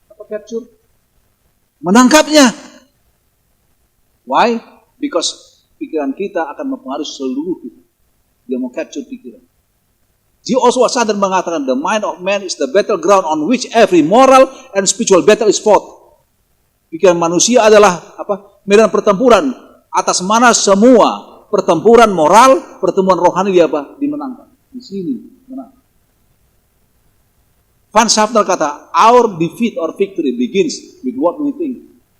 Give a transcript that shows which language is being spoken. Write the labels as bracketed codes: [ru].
[en] Capture? [id] Menangkapnya. [en] Why? Because [id] pikiran kita akan mempengaruhi seluruh kita. Dia mau capture pikiran. G.O. [en] Sutherland [id] mengatakan, [en] the mind of man is the battleground on which every moral and spiritual battle is fought. [id] Pikiran manusia adalah medan pertempuran atas mana semua pertempuran moral, pertemuan rohani dimenangkan. Di sini menang. [en] Van Schaffner [id] kata, [en] our defeat or victory begins with what we think.